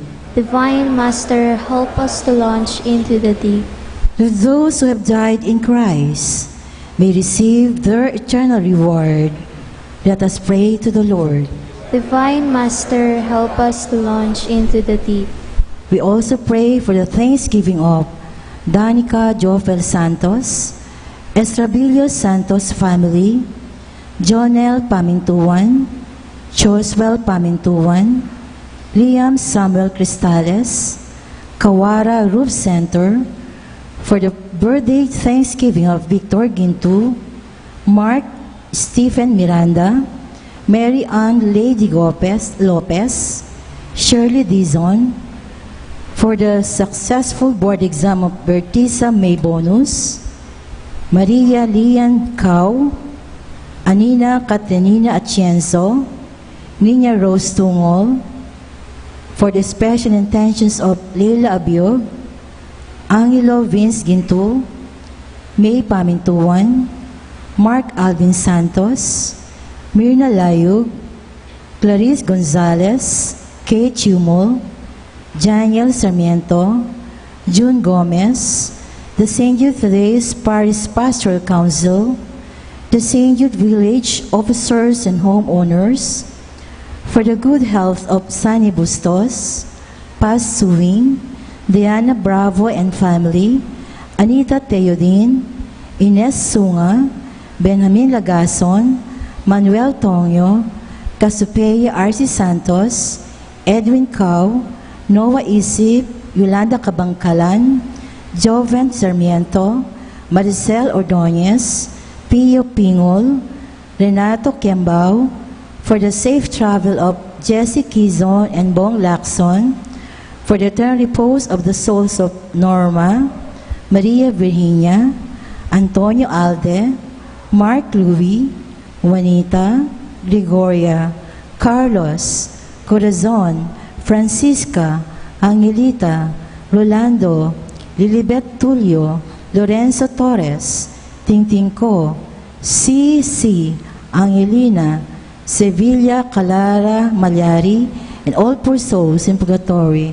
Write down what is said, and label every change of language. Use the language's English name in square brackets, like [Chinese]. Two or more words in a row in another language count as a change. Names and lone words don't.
[English] Divine Master, help us to launch into the deep. That those who have died in Christ may receive their eternal reward. Let us pray to the Lord. Divine Master, help us to launch into the deep. We also pray for the thanksgiving of Danica Jofel Santos, Estrabilio Santos family, Jonel Pamintuan, Joswell Pamintuan, Liam Samuel Cristales, Kawara Roof Center, for the birthday thanksgiving of Victor Gintu, Mark Stephen Miranda, Mary Ann Lady Lopez, Shirley Dizon, for the successful board exam of Bertisa May Bonus, Maria Lian Cao, Anina Catanina Atienzo, Nina Rose Tungol, for the special intentions of Leila Abiog, Angelo Vince Ginto, May Pamintuan, Mark Alvin Santos, Mirna Layug, Clarice Gonzalez, Kate Chumol, Daniel Sarmiento, June Gomez, the St. Jude Thaddeus Parish Pastoral Council, the St. Jude Village officers and homeowners, for the good health of Sunny Bustos, Paz Suwing, Diana Bravo and family, Anita Teodin, Ines Sunga, Benjamin Lagason, Manuel Tonyo, Casupeya R.C. Santos, Edwin Cao, Noah Isip, Yolanda Cabangcalan, Joven Sarmiento, Maricel Ordonez, Pio Pingol, Renato Kiambao, for the safe travel of Jessie Quizon and Bong Lacson, for the eternal repose of the souls of Norma, Maria Virginia, Antonio Alde, Mark Louis, Juanita, Gregoria, Carlos, Corazon, Francisca, Angelita, Rolando, Lilibet Tulio, Lorenzo Torres, Tingting Ko, C.C., Angelina, Sevilla Calara Malyari, and all poor souls in purgatory.